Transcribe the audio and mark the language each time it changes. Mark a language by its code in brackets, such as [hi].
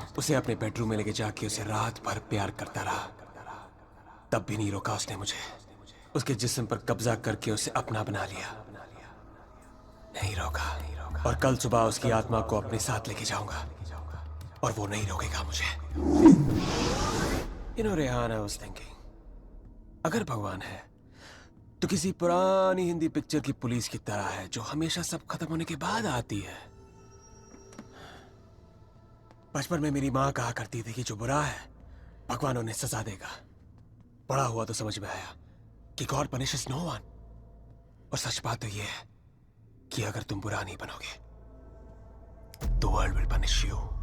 [hi] उसे अपने बेडरूम में लेके जाके उसे रात भर प्यार करता रहा, तब भी नहीं रोका उसने मुझे. उसके जिस्म पर कब्जा करके उसे अपना बना लिया, नहीं रोका. और कल सुबह उसकी आत्मा को अपने साथ लेके जाऊंगा, और वो नहीं रोकेगा मुझे. [en] You know, Rehan, I was thinking, [hi] अगर भगवान है तो किसी पुरानी हिंदी पिक्चर की पुलिस की तरह है जो हमेशा सब खत्म होने के बाद आती है। बचपन में मेरी माँ कहा करती थी कि जो बुरा है भगवान उन्हें सजा देगा। बड़ा हुआ तो समझ में आया कि [en] God punishes no one. [hi] और सच बात तो ये है कि अगर तुम बुरा नहीं बनोगे तो [en] World will punish you.